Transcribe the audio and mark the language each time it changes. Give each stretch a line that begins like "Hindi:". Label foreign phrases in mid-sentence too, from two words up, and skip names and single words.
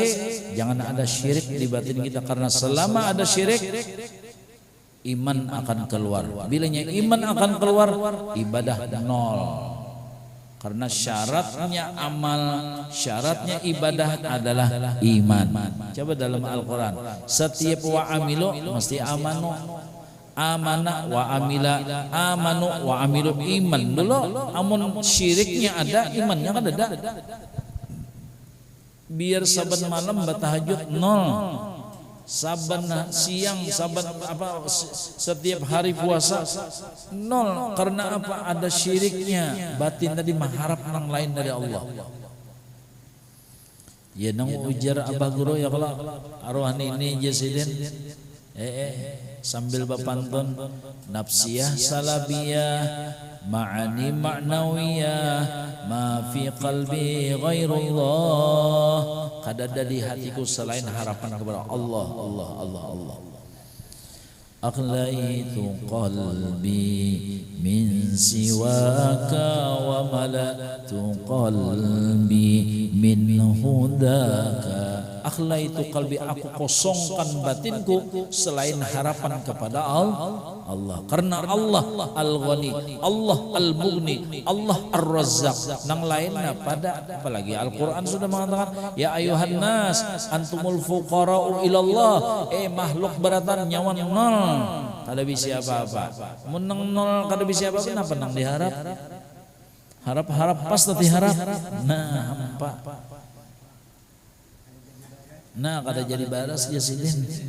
Banjar: Jangan ada syirik di batin kita karena selama ada syirik iman akan keluar. Bilanya iman akan keluar ibadah nol. Karena syaratnya amal, syaratnya ibadah adalah iman. Coba dalam Al-Qur'an, setiap
Arabic: وعملوا
Banjar: mesti amanu.
Arabic: آمن وعمل آمنوا وعملوا
Banjar: iman dulu amun syiriknya ada imannya kan ada biar saban malam bertahajud nol saban siang saban apa setiap hari puasa nol karena apa ada syiriknya batin tadi mengharap nang lain dari Allah ya nang ujar Abah Guru ya kalau arwah ini jasidin sambil bapantun
Arabic: نفسية سلبية معاني معنوية ما في قلبي غير الله
Banjar: kada ada di hatiku selain harapan kepada Allah Allah Allah Allah
Arabic: أخليت قلبي من سواك وملأت قلبي من هداك أخليت قلبي
Banjar: aku kosongkan batinku selain harapan kepada Allah karena Allah Al-Ghani Allah Al-Mughni Allah Ar-Razzaq nang lainnya pada apalagi Al-Qur'an sudah mengatakan
Arabic: يا أيها الناس أنتم الفقراء إلى الله
Banjar: makhluk beratan nyawan nol kada bisa apa-apa menang nol kada bisa apa-apa kenapa nang diharap harap pas tadi harap nah hampa nah kada jadi baras ya sidin